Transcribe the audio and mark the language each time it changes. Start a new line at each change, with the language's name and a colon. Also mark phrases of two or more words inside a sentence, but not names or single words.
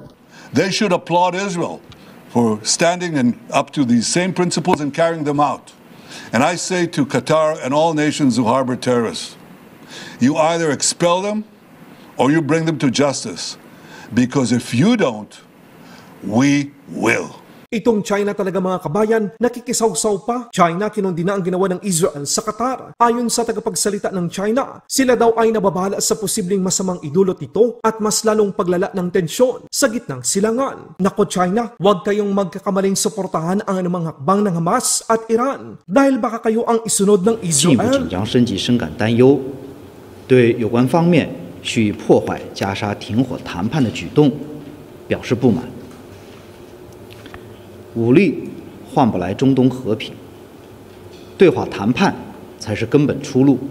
English: They should applaud Israel for standing up to these same principles and carrying them out. And I say to Qatar and all nations who harbor terrorists, you either expel them or you bring them to justice. Because if you don't, we will.
Filipino: Itong China talaga mga kabayan, nakikisawsaw pa. China kinundi na ang ginawa ng Israel sa Qatar. Ayon sa tagapagsalita ng China, sila daw ay nababala sa posibleng masamang idulot ito at mas lalong paglala ng tensyon sa gitnang silangan. Nako China, huwag kayong magkakamaling suportahan ang anumang hakbang ng Hamas at Iran dahil baka kayo ang isunod ng Israel.
Chinese: 进一步紧张升级深感担忧，对有关方面蓄意破坏加沙停火谈判的举动表示不满。武力换不来中东和平，对话谈判才是根本出路。